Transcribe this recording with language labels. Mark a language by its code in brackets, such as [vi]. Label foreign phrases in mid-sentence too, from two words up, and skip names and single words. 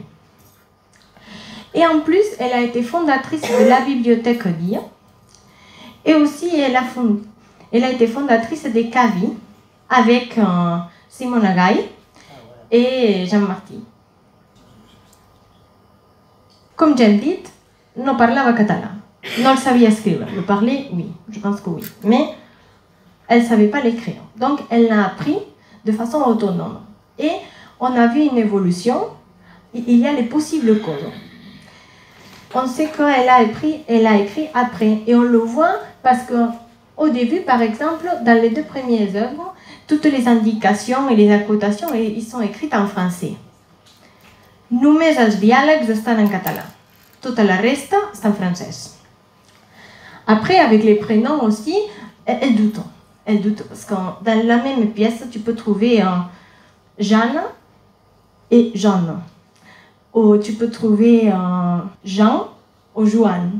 [fr] Et en plus, elle a été fondatrice de la bibliothèque d'Illa, et aussi elle a été fondatrice des CAVI avec Simone Agaï et Jean Martí. Comme j'aime dit, [ca] no parlava català. [fr] Non le savait écrire. Le parler, oui, je pense que oui. Mais elle ne savait pas l'écrire. Donc, elle l'a appris de façon autonome. Et on a vu une évolution. Il y a les possibles causes. On sait qu'elle a écrit après. Et on le voit parce qu'au début, par exemple, dans les 2 premières œuvres, toutes les indications et les accotations, ils sont écrites en français. [ca] Només els diàlegs estan en català. Tota la resta, [fr] c'est en français. Après, avec les prénoms aussi, elle doute. Elle doute parce que dans la même pièce, tu peux trouver Jeanne et Jeanne. Ou tu peux trouver Jean ou Joanne.